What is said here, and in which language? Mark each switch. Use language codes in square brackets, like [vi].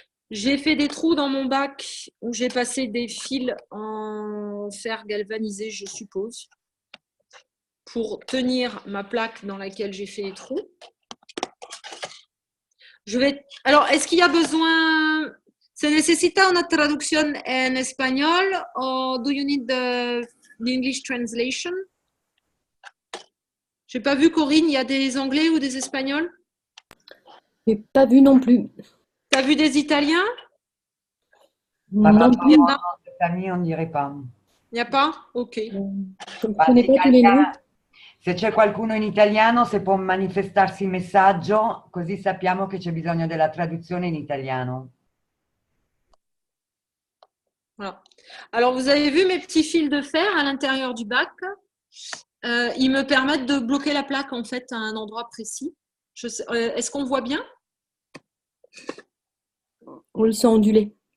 [fr] J'ai fait des trous dans mon bac où j'ai passé des fils en fer galvanisé, je suppose, pour tenir ma plaque dans laquelle j'ai fait les trous. Alors, est-ce qu'il y a besoin... [es] ¿Se necesita una traducción en español o [en] do you need the English translation? [fr] J'ai pas vu, Corinne, il y a des Anglais ou des Espagnols? J'ai pas vu non plus. T'as vu des Italiens? Par Non rapport plus. à notre famille, on ne dirait pas. Il n'y a pas? Ok. Je ne connais pas tous les noms. [it] Se c'è qualcuno in italiano, se può manifestarsi in messaggio, così sappiamo che c'è bisogno della traduzione in italiano. [fr] Voilà. Alors, vous avez vu mes petits fils de fer à l'intérieur du bac. Ils me permettent de bloquer la plaque en fait à un endroit précis. Est-ce qu'on voit bien? Oui, ils sont ondulés.